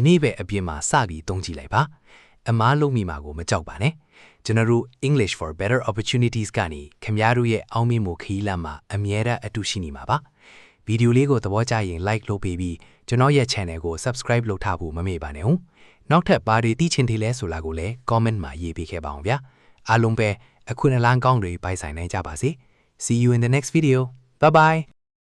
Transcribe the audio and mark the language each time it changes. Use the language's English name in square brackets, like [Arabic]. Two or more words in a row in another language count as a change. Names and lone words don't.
[Burmese] နေ့ပဲအပြင်မှာစပြီးသုံးကြည့်လိုက်ပါအမားလုံးမိမှာကိုမကြောက်ပါနဲ့ကျွန်တော်တို့ English for Better Opportunities ကနေခင်ဗျားတို့ရဲ့အောင်မြင်မှုခရီးလမ်းမှာအမြဲတမ်းအတူရှိနေမှာပါဗီဒီယိုလေးကိုသဘောကျရင် like လုပ်ပေးပြီးကျွန်တော်ရဲ့ channel ကို subscribe လုပ်ထားဖို့မမေ့ပါနဲ့ဦးနောက်ထပ်ဘာတွေသိချင်သေးလဲဆိုတာကိုလည်း comment မှာရေးပေးခဲ့ပါအောင်ဗျာအားလုံးပဲအခွင့်အလမ်းကောင်းတွေပိုင်ဆိုင်နိုင်ကြပါစေ [English] See you in the next video bye bye